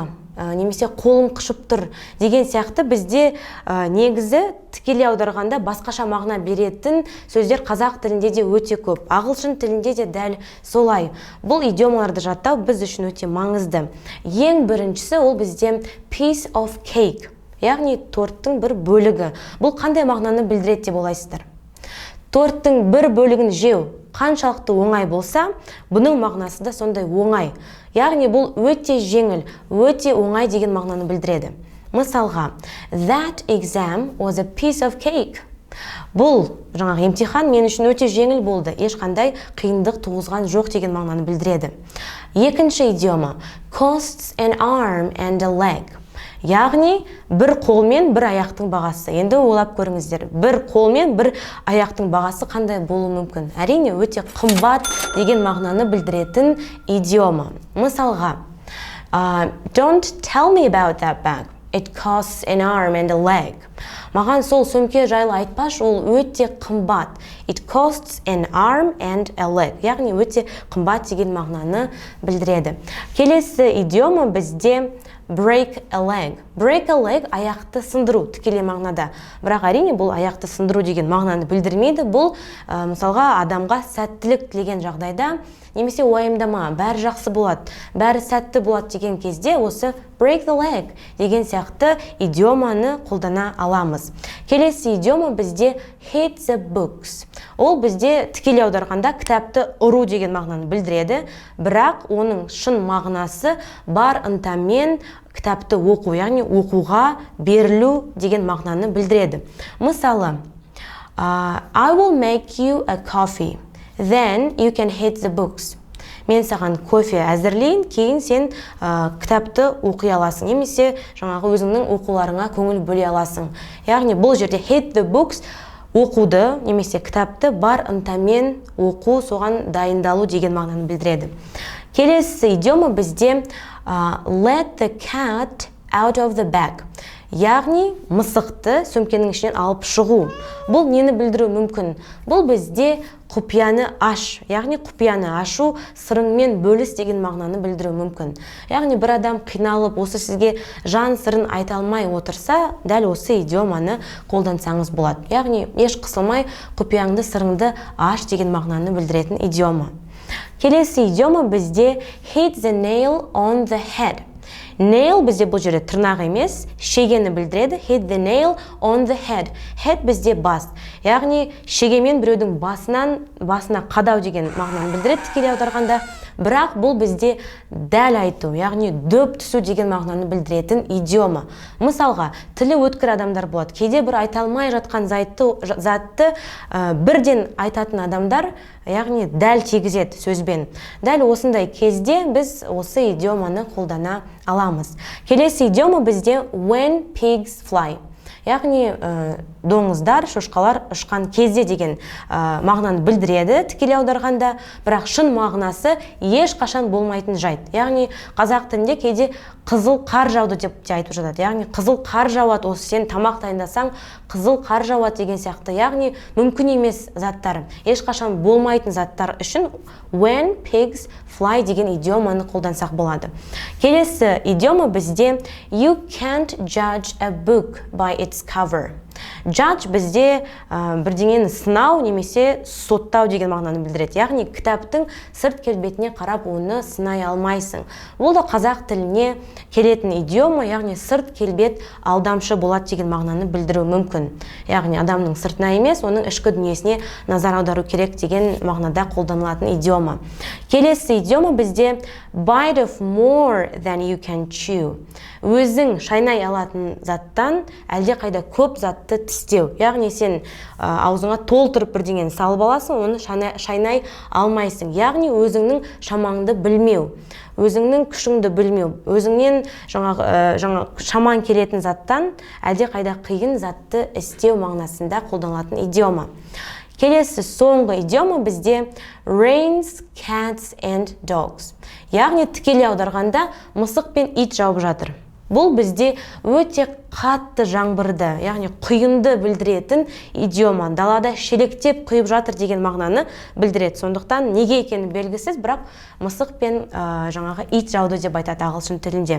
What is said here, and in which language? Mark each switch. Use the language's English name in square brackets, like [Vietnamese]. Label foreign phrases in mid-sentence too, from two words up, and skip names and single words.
[Kazakh] Немесе қолым қышып тұр деген сияқты бізде негізі тікелей аударғанда басқаша мағына беретін сөздер қазақ тілінде де өте көп. Ағылшын тілінде де дәл солай. Бұл идиомаларды жаттау біз үшін өте маңызды. Ең біріншісі ол бізде [English] piece of cake, [Kazakh] яғни торттың бір бөлігі. Бұл қандай мағынаны білдіреді деп ойлайсыздар? Торттың бір бөлігін жеу қаншалықты оңай болса, бұның мағынасы да сондай оңай. Яғни бұл өте жеңіл, өте оңай деген мағынаны білдіреді. Мысалға, [English] that exam was a piece of cake. [Kazakh] Бұл жаңағы емтихан мен үшін өте жеңіл болды, ешқандай қиындық туғызған жоқ деген мағынаны білдіреді. Екінші идиома, [English] costs an arm and a leg. [Kazakh] Яғни бір қол мен бір аяқтың бағасы. Енді ойлап көріңіздер, бір қол мен бір аяқтың бағасы қандай болуы мүмкін? Әрине өте қымбат деген мағынаны білдіретін идиома. Мысалға, [English] don't tell me about that bag. It costs an arm and a leg. [Kazakh] Маған сол сөмке жайлы айтпаш, ол өте қымбат. [English] It costs an arm and a leg. [Kazakh] Яғни өте қымбат деген мағынаны білдіреді. Келесі идиома бізде [English] break a leg. Break a leg [Kazakh] аяқты сындыру тікелей мағынада. Бірақ әрине бұл аяқты сындыру деген мағынаны білдірмейді. Бұл мысалға адамға сәттілік тілеген жағдайда немесе уайымдама, бәрі жақсы болады, бәрі сәтті болады деген кезде осы [English] break the leg [Kazakh] деген сияқты идиоманы қолдана аламыз. Келесі идиома бізде [English] hate the books. [Kazakh] Ол бізде тікелей аударғанда кітапты ұру деген мағынаны білдіреді, бірақ оның шын мағынасы бар ынтамен кітапты оқу, яғни оқуға берілу деген мағынаны білдіреді. Мысалы, [English] I will make you a coffee. Then you can hate the books. [Kazakh] Мен саған кофе әзірлейін, кейін сен кітапты оқи аласың, немесе жаңағы өзіңнің оқуларыңа көңіл бөле аласың. Яғни бұл жерде [English] hate the books [Kazakh] оқуды, немесе кітапты бар ынтамен оқу, соған дайындалу деген мағынаны білдіреді. Келесі идиома бізде [English] let the cat out of the bag. [Kazakh] Яғни мысықты сөмкенің ішінен алып шығу. Бұл нені білдіру мүмкін? Бұл бізде құпияны аш, яғни құпияны ашу, сырыңмен бөліс деген мағынаны білдіру мүмкін. Яғни бір адам қиналып, осы сізге жан сырын айта алмай отырса, дәл осы идиоманы қолдансаңыз болады. Яғни еш қысылмай құпияңды, сырыңды аш деген мағынаны білдіретін идиома. Келесі идиома бізде [English] hit the nail on the head. [Kazakh] Nail бізде бұл жерде тырнақ емес, шегені білдіреді. [English] Hit the nail on the head. Head [Kazakh] бізде бас. Яғни шегемен біреудің басына қадау деген мағынаны білдіреді тікелей аударғанда. Бірақ бұл бізде дәл айту, яғни дөп түсу деген мағынаны білдіретін идиома. Мысалға, тілі өткір адамдар болады. Кейде бір айта алмай жатқан затты бірден айтатын адамдар, яғни дәл тигізеді сөзбен. Дәл осындай кезде біз осы идиоманы қолдана аламыз. Келесі идиома бізде [English] when pigs fly. [Kazakh] Яғни доңыздар, шошқалар ұшқан кезде деген мағынаны білдіреді тікелей аударғанда, бірақ шын мағынасы ешқашан болмайтын жайт. Яғни қазақ тілінде кейде қызыл қар жауды деп те айтып жатады. Яғни қызыл қар жауады, осы сен тамақ дайындасаң қызыл қар жауады деген сияқты. Яғни мүмкін емес заттар, ешқашан болмайтын заттар үшін [English] when pigs fly [Kazakh] деген идиоманы қолдансақ болады. Келесі идиома бізде [English] you can't judge a book by its cover. [Kazakh] Judge бізде бірдеңені сынау немесе соттау деген мағынаны білдіреді. Яғни кітаптың сырт келбетіне қарап оны сынай алмайсың. Бұл да қазақ тіліне келетін идиома, яғни сырт келбет алдамшы болады деген мағынаны білдіру мүмкін. Яғни адамның сыртына емес, оның ішкі дүниесіне назар аудару керек деген мағынада қолданылатын идиома. Келесі идиома бізде [English] bite of more than you can chew. [Kazakh] Өзің шайнай алатын заттан әлде қайда көп затты тістеу. Яғни сен аузыңа толтырып бірдеңені салып аласың, оны шайнай алмайсың. Яғни өзіңнің шамаңды білмеу, өзіңнің күшіңді білмеу, өзіңнен шаман келетін заттан әлде қайда қиын затты істеу мағынасында қолданылатын идиома. Келесі соңғы идиома бізде [English] rains, cats and dogs. [Kazakh] Яғни тікелей аударғанда мысық пен ит жауып жатыр. Бұл бізде өте қатты жаңбырды, яғни құйынды білдіретін идиома. Далада шелектеп құйып жатыр деген мағынаны білдіреді. Сондықтан неге екені белгісіз, бірақ мысық пен ит жауды деп айтады ағылшын тілінде.